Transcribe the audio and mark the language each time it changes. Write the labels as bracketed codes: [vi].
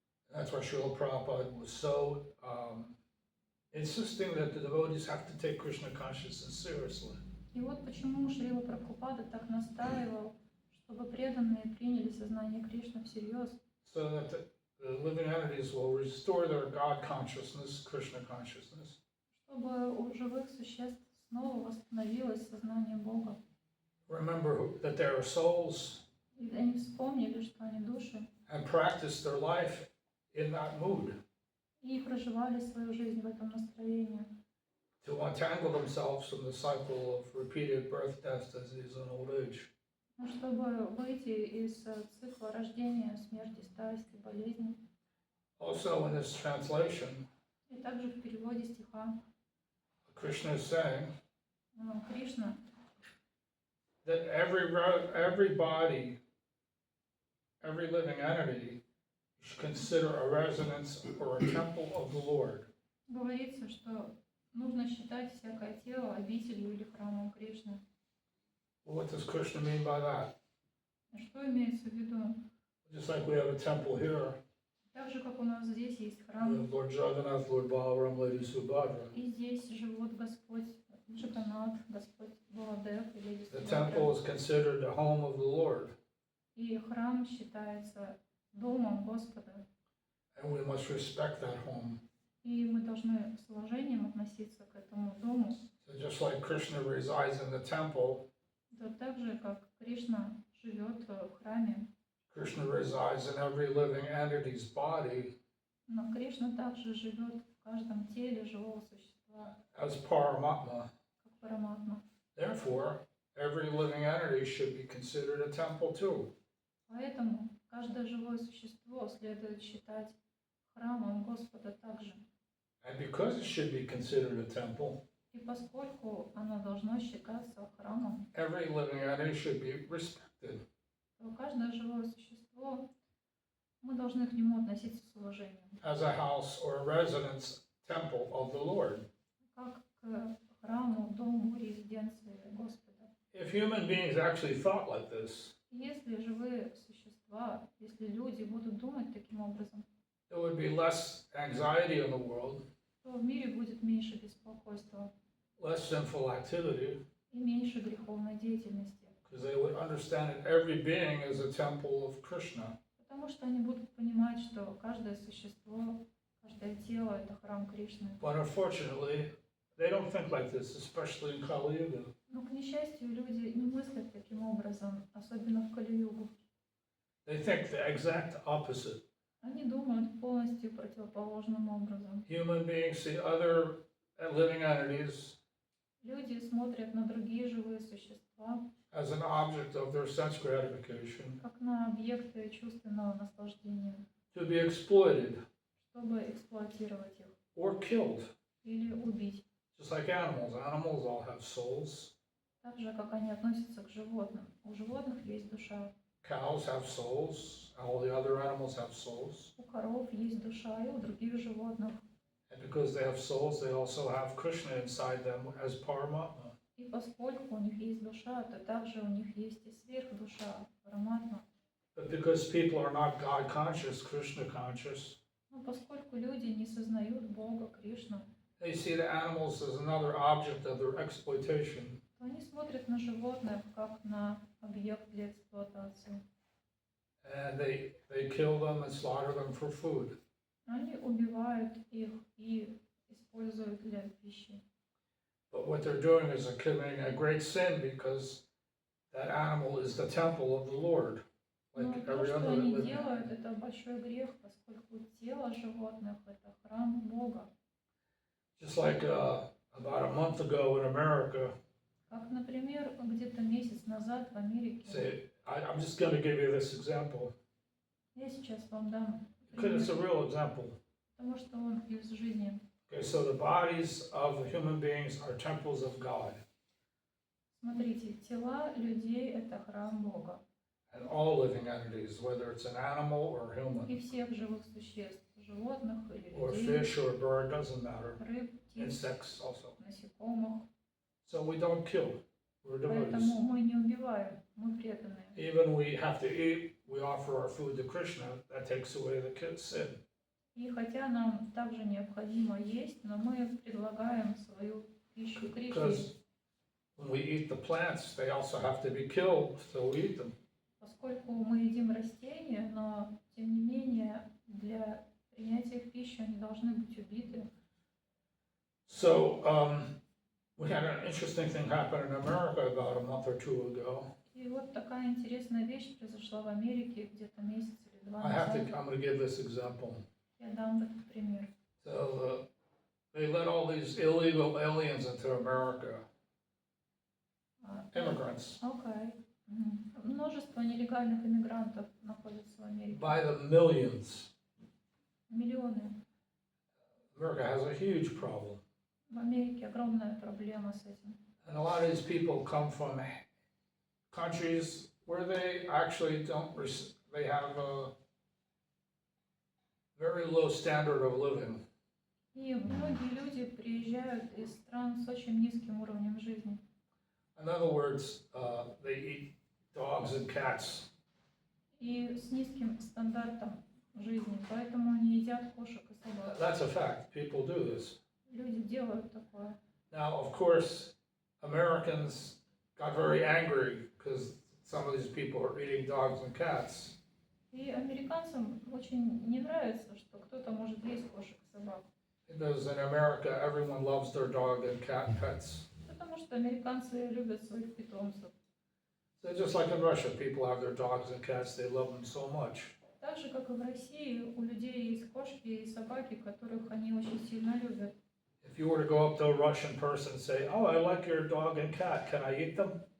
[en] That's why Srila Prabhupada was so insisting that the devotees have to take Krishna consciousness seriously. [ru] И вот почему Шрила Прабхупада так настаивал, чтобы преданные приняли сознание Кришны всерьез, [en] So that the living entities will restore their God consciousness, Krishna consciousness, [ru] чтобы у живых существ снова восстановилось сознание Бога. [en] remember that they are souls, [ru] И они вспомнили, что они души, [en] and practice their life in that mood, [ru] и проживали свою жизнь в этом настроении, [en] to untangle themselves from the cycle of repeated birth, death, disease, and old age. [ru] чтобы выйти из цикла рождения, смерти, старости, болезни. [en] Also, in this translation, [ru] И также в переводе стиха [en] Krishna is saying [ru] Кришна, [en] that every body, every living entity should consider a residence or a temple of the Lord. [ru] говорится, что нужно считать всякое тело обителью или храмом Кришны. [en] Well, what does Krishna mean by that? [ru] Что имеется в виду? [en] Just like we have a temple here, [ru] Так же, как у нас здесь есть [en] We [ru] храм, [en] have Lord Jagannath, Lord Balaram, Lady Subhadra. [ru] и здесь живут Господь Джаганнат, Господь Баладев и Леди [en] The [ru] Субхадра. [en] temple is considered the home of the Lord, [ru] И храм считается домом Господа. [en] and we must respect that home. [ru] И мы должны с уважением относиться к этому дому. [en] So just like Krishna resides in the temple, [ru] Да, так же, как Кришна живет в храме, [en] Krishna resides in every living entity's body [ru] но Кришна также живет в каждом теле живого существа, [en] as Paramatma. [ru] как Параматма. [en] Therefore, every living entity should be considered a temple too. [ru] Поэтому каждое живое существо следует считать храмом Господа также. [en] And because it should be considered a temple, [ru] И поскольку оно должно считаться храмом, [en] every living entity should be respected. [ru] то каждое живое существо, мы должны к нему относиться с уважением, [en] As a house or a residence temple of the Lord. [ru] как к храму, дому, резиденции Господа. [en] If human beings actually thought like this, [ru] Если живые существа, если люди будут думать таким образом, [en] there would be less anxiety in the world, [ru] то в мире будет меньше беспокойства [en] less sinful activity, [ru] и меньше греховной деятельности, [en] because they would understand that every being is a temple of Krishna. [ru] потому что они будут понимать, что каждое существо, каждое тело – это храм Кришны. [en] But unfortunately, they don't think like this, especially in Kali Yuga. [ru] Но, к несчастью, люди не мыслят таким образом, особенно в Кали-югу. [en] They think the exact opposite. [ru] Они думают полностью противоположным образом. [en] Human beings see other living entities [ru] Люди смотрят на другие живые существа, [en] as an object of their sense gratification, [ru] как на объекты чувственного наслаждения, [en] to be exploited [ru] чтобы эксплуатировать их [en] or killed. [ru] или убить. [en] Just like animals. Animals all have souls. [ru] Так же, как они относятся к животным. У животных есть душа, [en] Cows have souls. All the other animals have souls. [ru] у коров есть душа, и у других животных. [en] And because they have souls, they also have Krishna inside them as Paramatma. [ru] И поскольку у них есть душа, то также у них есть и сверхдуша, Параматма. [en] But because people are not God conscious, Krishna conscious, [ru] Но поскольку люди не сознают Бога, Кришну, [en] they see the animals as another object of their exploitation. [ru] то они смотрят на животных как на объект для эксплуатации. [en] And they kill them and slaughter them for food. [ru] Они убивают их и используют для пищи. [en] But what they're doing is they're committing a great sin because that animal is the temple of the Lord, [ru] Но [en] like [ru] то, [en] every [ru] что [en] other [ru] они [en] living [ru] делают, [en] entity. [ru] это большой грех, поскольку тело животных – это храм Бога. [en] Just like about a month ago in America, [ru] Как, например, где-то месяц назад в Америке, [en] say, I'm just going to give you this example [ru] я сейчас вам дам [en] because it's a [ru] пример, [en] real example. [ru] потому что он из жизни. [en] Okay, so the bodies of the human beings are temples of God, [ru] Смотрите, тела людей – это храм Бога. [en] and all living entities, whether it's an animal or [ru] И [en] human, [ru] всех живых существ, животных или [en] or [ru] людей, [en] fish or a bird, doesn't matter, [ru] рыб, птиц, [en] insects also. [ru] насекомых. [en] So we don't kill, we're devotees. [ru] Поэтому мы не убиваем, мы преданные. [en] Even we have to eat, we offer our food to Krishna, that takes away the sin. [ru] И хотя нам также необходимо есть, но мы предлагаем свою пищу Кришне. [en] Because when we eat the plants, they also have to be killed, so we eat them. [ru] Поскольку мы едим растения, но тем не менее для принятия их пищи они должны быть убиты. [en] So we had an interesting thing happen in America about a month or two ago. [ru] И вот такая интересная вещь произошла в Америке где-то месяц или два [en] I'm [ru] назад. [en] going to give this example. [ru] Я дам этот пример. [en] So they let all these illegal aliens into America, immigrants, [ru] Окей. Множество нелегальных иммигрантов находятся в Америке. [en] by the millions. [ru] Миллионы. [en] America has a huge problem. [ru] В Америке огромная проблема с этим. [en] And a lot of these people come from countries where they actually they have a very low standard of living. [ru] И многие люди приезжают из стран с очень низким уровнем жизни. [en] In other words, they eat dogs and cats. [ru] И с низким стандартом жизни, поэтому они едят кошек и собак. [en] That's a fact. People do this. [ru] Люди делают такое. [en] Now, of course, Americans got very angry because some of these people are eating dogs and cats. [ru] И американцам очень не нравится, что кто-то может есть кошек и собак. [en] Because in America, everyone loves their dog and cat pets. [ru] Потому что американцы любят своих питомцев. [en] So just like in Russia, people have their dogs and cats, they love them so much. [ru] Так же, как и в России, у людей есть кошки и собаки, которых они очень сильно любят. [en] If you were to go up to a Russian person and say, "Oh, I like your dog and cat, can I eat them?"